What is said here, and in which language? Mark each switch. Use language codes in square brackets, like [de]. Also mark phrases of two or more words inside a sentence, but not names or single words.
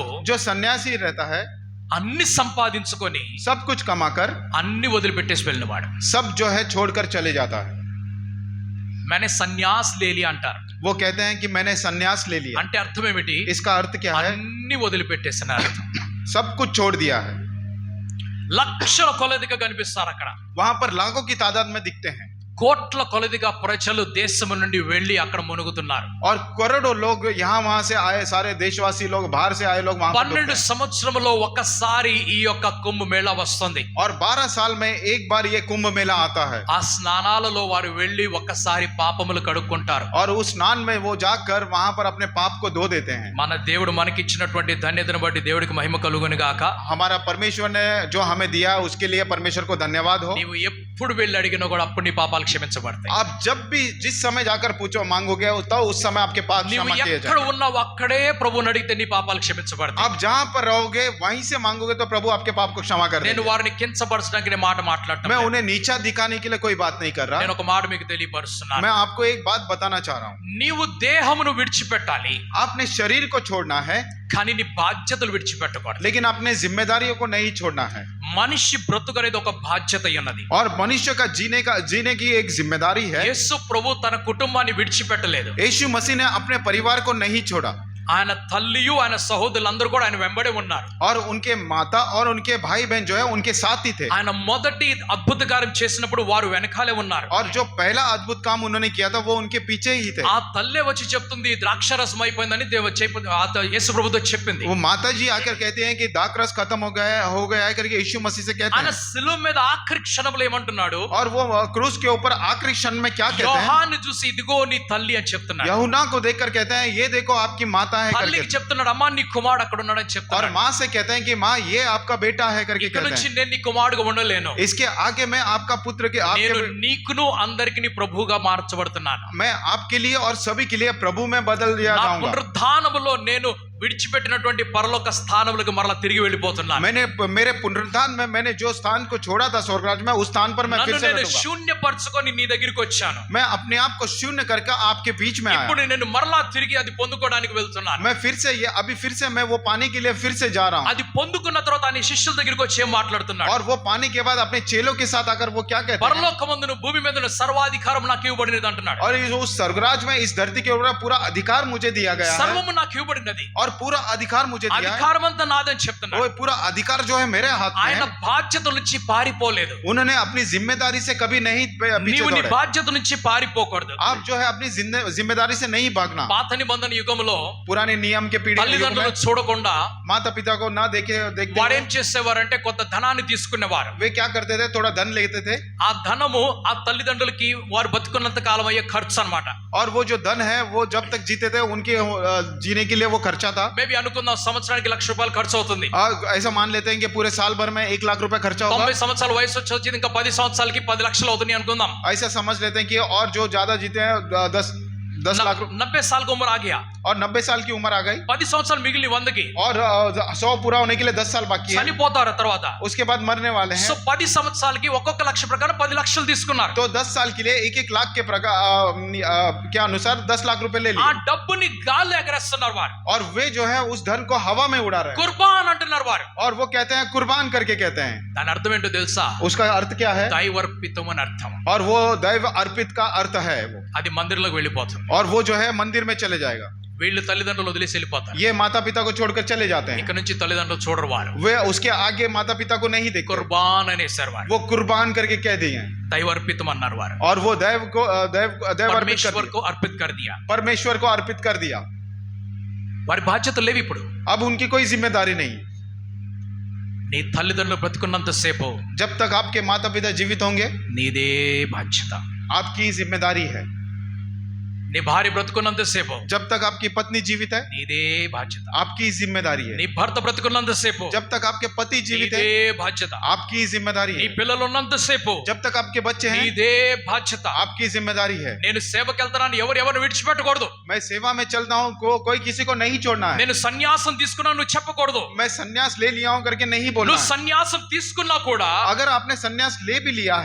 [hi] जो सन्यासी रहता है, [te] అన్ని సంపాదించుకొని [hi] सब कुछ कमाकर [te] అన్ని వదిలిపెట్టేసి వెళ్ళినవాడు. [hi] सब जो है छोड़कर चले जाता है. मैंने సన్యాస్ ले लिया అంటారు. वो कहते हैं कि मैंने सन्यास ले लिया. [te] అంటే అర్థం ఏమిటి? [hi] इसका अर्थ क्या है? [te] అన్ని వదిలిపెట్టేసిన అర్థం. [hi] सब कुछ छोड़ दिया है. [te] లక్షల కొలదిగా కనిపిస్తారు అక్కడ. [hi] वहां पर लाखों की तादाद में दिखते हैं. [te] కోట్ల కొలదిగా ప్రజలు దేశం నుండి వెళ్ళి అక్కడ మునుగుతున్నారు. [hi] और करोड़ों लोग यहाँ वहां से आए, सारे देशवासी लोग, बाहर से आए लोग वहां पर [te] 12 సంవత్సరములో ఒక్కసారి ఈ యొక్క కుంభ మేళా వస్తుంది. [hi] और 12 साल में एक बार ये कुंभ मेला आता है. [te] ఆ స్నానాలలో వారు వెళ్ళి ఒక్కసారి పాపములు కడుక్కుంటారు. [hi] और उस स्नान में वो जाकर वहां पर अपने पाप को धो देते हैं. [te] మన దేవుడు మనకిచ్చినటువంటి ధన్యతను బట్టి దేవుడికి మహిమ కలుగును గాక. [hi] हमारा परमेश्वर ने जो हमें दिया उसके लिए परमेश्वर को धन्यवाद हो. [te] నీవు ఎప్పుడు వెళ్ళి అడిగినా కూడా అప్పుడు నీ పాపాలు క్షమించబడతాయి. [hi] आप जब भी जिस समय जाकर पूछो मांगोगे तो उस समय आपके पाप [te] నీవు [hi] क्षमा किए [te] ఎక్కడ [hi] जाएंगे. [te] ఉన్నావు అక్కడే ప్రభువుని అడిగితే నీ పాపాలు క్షమించబడతాయి. [hi] आप जहां पर रहोगे वहीं से मांगोगे तो प्रभु आपके पाप को क्षमा कर [te] నేను [hi] देंगे. [te] వారిని కించపరచడానికి నేను మాట మాట్లాడటం [hi] मैं [te] లేదు. [hi] उन्हें नीचा दिखाने के लिए कोई बात नहीं कर [te] నేను [hi] रहा. [te] ఒక మాట మీకు తెలియపరుస్తున్నాను. [hi] मैं आपको एक बात बताना चाह रहा हूँ. [te] నీవు దేహమును విడిచిపెట్టాలి, [hi] आपने शरीर को छोड़ना है [te] కానీ నీ బాధ్యతలు విడిచిపెట్టకూడదు. [hi] लेकिन अपने जिम्मेदारियों को नहीं छोड़ना है. [te] మనిషి బ్రతుకనేది ఒక బాధ్యత ఉన్నది. [hi] और मनुष्य का जीने की एक जिम्मेदारी है. [te] యేసు ప్రభు తన కుటుంబాన్ని విడిచిపెట్టలేదు. [hi] यीशु मसीह ने अपने परिवार को नहीं छोड़ा. [te] ఆయన తల్లియు ఆయన సహోదరులందరూ కూడా ఆయన వెంబడే ఉన్నారు. [hi] और उनके माता और उनके भाई बहन जो है उनके साथ ही थे. [te] ఆయన మొదటి అద్భుత కార్యం చేసినప్పుడు వారు వెనకాలే ఉన్నారు. [hi] और जो पहला अद्भुत काम उन्होंने किया था वो उनके पीछे ही थे. [te] ఆ తల్లే వచ్చి చెప్తుంది ద్రాక్షరసం అయిపోయిందని యేసు ప్రభుతో చెప్పింది. [hi] वो माता जी आकर कहते हैं कि दाखरस खत्म हो गया है करके यीशु मसीह से कहते [te] ఆయన [hi] हैं. [te] శిలువ మీద ఆఖరి క్షణంలో ఏమంటున్నాడు? [hi] और वो क्रूस के ऊपर आखिरी क्षण में क्या कहते हैं? [te] యోహాను చూసి ఇదిగో నీ తల్లి అని చెప్తున్నాడు. [hi] यूहन्ना को देखकर कहते हैं ये देखो आपकी माता है [te] తల్లికి [hi] करके. [te] చెప్తున్నాడు అమ్మా నీ కుమారుడు అక్కడ ఉన్నాడని [hi] और [te] చెప్తున్నాడు. [hi] माँ से कहते हैं कि माँ ये आपका बेटा है करके [te] ఇక్కడ [hi] कहते [te] నుంచి [hi] हैं. [te] నేను నీ కుమారుడుగా ఉండలేను. [hi] इसके आगे मैं आपका पुत्र के [te] నేను నీకును అందరికి నీ ప్రభువుగా మార్చబడుతున్నాను. [hi] मैं आपके लिए और सभी के लिए प्रभु में बदल दिया [te] నా [hi] जाऊंगा. [te] పునరుద్ధానములో నేను విడిచిపెట్టినటువంటి పరలోక స్థానములకు మరలా తిరిగి వెళ్ళిపోతున్నాను. [hi] मेरे पुनरुत्थान में मैंने जो स्थान को छोड़ा था स्वर्गराज में उस स्थान पर मैं फिर [te] నన్ను [hi] से [te] నేను [hi] बैठूंगा. [te] శూన్యపరచుకొని నీ దగ్గరికి వచ్చాను. [hi] मैं अपने आप को शून्य करके आपके बीच में आया. [te] ఇప్పుడు నేను మరలా తిరిగి అది పొందుకోవడానికి వెళ్తున్నాను. [hi] मैं फिर से मैं वो पाने के लिए फिर से जा रहा हूँ. [te] అది పొందుకున్న తర్వాత నీ శిష్యుల దగ్గరికి వచ్చి ఏం మాట్లాడుతున్నాడు? [hi] और वो पाने के बाद अपने चेलों के साथ आकर वो क्या कहते हैं? [te] పరలోకమందును భూమి మీదను సర్వాధికారం నాకు ఇవ్వబడినది అంటున్నాడు. [hi] और उस स्वर्गराज में इस धरती के ऊपर पूरा अधिकार मुझे दिया गया है. [te] సర్వము నాకు ఇవ్వబడినది. [hi] और पूरा अधिकार मुझे दिया है. [te] అధికారం అంతా నాదని చెప్తున్నాడు. [hi] वो पूरा अधिकार जो है मेरे हाथ में [te] ఆయన [hi] है. [te] బాధ్యత నుంచి పారిపోలేదు. [hi] उन्होंने अपनी जिम्मेदारी से कभी नहीं पीछे [te] నీవు నీ [hi] दौड़े. [te] బాధ్యత నుంచి పారిపోకూడదు. [hi] आप जो है अपनी जिम्मेदारी से नहीं भागना. [te] పాత నిబంధన యుగంలో [hi] पुराने नियम के पीढ़ी के युग [te] తల్లిదండ్రులు [hi] में [te] చూడకుండా [hi] माता पिता को ना देखते [te] వారేం [hi] हुए [te] చేసేవారంటే కొంత ధనాన్ని తీసుకునేవారు. [hi] वे क्या करते थे? थोड़ा धन लेते थे. [te] ఆ ధనము ఆ తల్లిదండ్రులకి వారు బతుకున్నంత కాలం అయ్యే ఖర్చు అన్నమాట. [hi] और वो जो धन है वो जब तक जीते थे उनके जीने के लिए वो खर्चा था. [te] మేబీ అనుకుందాం సంవత్సరానికి ₹1,00,000 ఖర్చు అవుతుంది. [hi] ऐसा मान लेते हैं कि पूरे साल भर में 1,00,000 रुपए खर्चा होगा. [te] 90 సంవత్సరాల వయసు వచ్చి ఇంకా 10 సంవత్సరాలకి 10 లక్షలు అవుతుంది అనుకుందాం. [hi] ऐसा समझ लेते हैं कि और जो ज्यादा जीते हैं 10 लाख 90 साल की उम्र आ गया और 90 साल की उम्र आ गई [te] 10 సంవత్సరాలు మిగిలి 100కి [hi] और 100 पूरा होने के लिए 10 साल बाकी है. [te] చనిపోతారు తర్వాత. [hi] उसके बाद मरने वाले [te] సో [hi] हैं. [te] 10 సంవత్సరాలకి ఒక్కొక్క లక్ష ప్రకారం 10 లక్షలు తీసుకున్నారు. [hi] तो 10 साल के लिए 1-1 लाख के क्या अनुसार 10 लाख रुपए ले [te] ఆ [hi] लिए. [te] డబ్బుని గాలి ఎగరేస్తున్నారు వారు. [hi] और वे जो है उस धन को हवा में उड़ा रहे हैं. [te] కుర్బాన్ అంటున్నారు వారు. [hi] और वो कहते हैं कुर्बान करके कहते हैं. [te] దాని అర్థం ఏంటో తెలుసా? [hi] उसका अर्थ क्या है? [te] దైవర్పితం అని అర్థం. [hi] और वो दैव अर्पित का अर्थ है वो. [te] అది మందిరంలోకి వెళ్ళిపోతుంది. [hi] और वो जो है मंदिर में चले जाएगा. [te] వీళ్ళు తల్లిదండ్రులు వదిలేసి వెళ్ళిపోతారు. [hi] ये माता पिता को छोड़कर चले जाते हैं. [te] ఇక్కడ నుంచి తల్లిదండ్రులు చూడరు వారు. [hi] वे उसके आगे माता पिता को नहीं देखते. [te] కుర్బాన్ అనేసారు వారు. [hi] वो कुर्बान करके कह दिए हैं. [te] దైవర్పితం అన్నారు వారు. [hi] और वो देव अर्पित कर పరమేశ్వర్ दिया. को अर्पित कर दिया. परमेश्वर को अर्पित कर दिया. [te] వారి బాధ్యతలు లేవు ఇప్పుడు. [hi] अब उनकी कोई जिम्मेदारी नहीं. [te] నీ తల్లిదండ్రులు బ్రతుకున్నంత సేపు [hi] जब तक आपके माता पिता जीवित होंगे [te] నీదే బాధ్యత. [hi] आपकी जिम्मेदारी है. [te] నీ భార్య బ్రతుకున్నంత సేపు [hi] जब तक आपकी पत्नी जीवित है [te] నీదే బాధ్యత. [hi] आपकी जिम्मेदारी है. [te] నీ భర్త బ్రతుకున్నంత సేపు [hi] जब तक आपके पति जीवित [te] నీదే [hi] है [te] బాధ్యత. [hi] आपकी जिम्मेदारी [te] నీ [hi] है. [te] పిల్లలు ఉన్నంత సేపు [hi] जब तक आपके बच्चे हैं [te] నీదే బాధ్యత. [hi] आपकी जिम्मेदारी है. [te] నేను సేవకి వెళ్తున్నాను ఎవరు విడిచిపెట్టకూడదు. [hi] मैं सेवा में चलता हूँ कोई किसी को नहीं छोड़ना है. [te] నేను సన్యాసం తీసుకున్నాను నువ్వు చెప్పకూడదు. [hi] मैं संन्यास ले लिया हूँ करके नहीं बोलना [te] నువ్వు [hi] है. [te] సన్యాసం తీసుకున్నా కూడా [hi] अगर आपने संन्यास ले भी लिया है